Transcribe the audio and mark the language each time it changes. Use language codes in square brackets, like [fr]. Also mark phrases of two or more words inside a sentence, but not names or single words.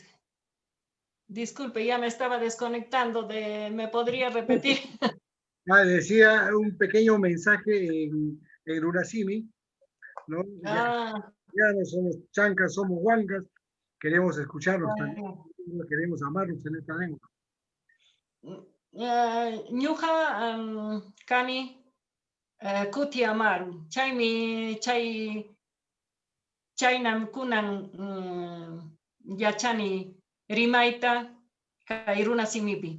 [es] Disculpe, ya me estaba desconectando ¿me podría repetir? Decía un pequeño mensaje en Urasimi, ¿no? Ya no somos chancas, somos huancas, queremos escucharlos también, queremos amarlos en esta lengua. [qu] Ñuqa kani kuti amaru, chaynam kunan yachani rimayta kay runa simipi.